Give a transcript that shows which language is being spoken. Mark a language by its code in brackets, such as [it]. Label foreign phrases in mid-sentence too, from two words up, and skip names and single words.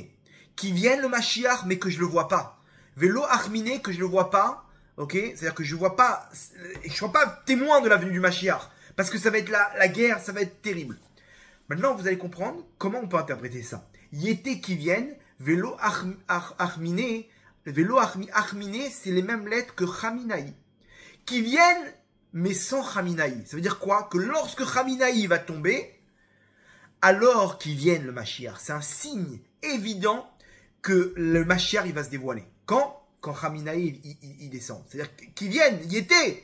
[fr] Qui vienne le Mashiach, mais que je le vois pas. [arc] ולא אחמיני, [fr] que je le vois pas. Ok, c'est-à-dire que je vois pas, je suis pas témoin de la venue du Mashiach. Parce que ça va être la guerre, ça va être terrible. Maintenant, vous allez comprendre comment on peut interpréter ça. Yete qui viennent, [arc] ולא אחמיני. ולא אחמיני, [fr] c'est les mêmes lettres que Khamenei. Qui viennent, mais sans Khamenei. Ça veut dire quoi? Que lorsque Khamenei va tomber, alors qu'il vienne le Mashiach. C'est un signe évident que le Mashiach il va se dévoiler. Quand Khamenei il descend. C'est-à-dire qu'il vienne, il était.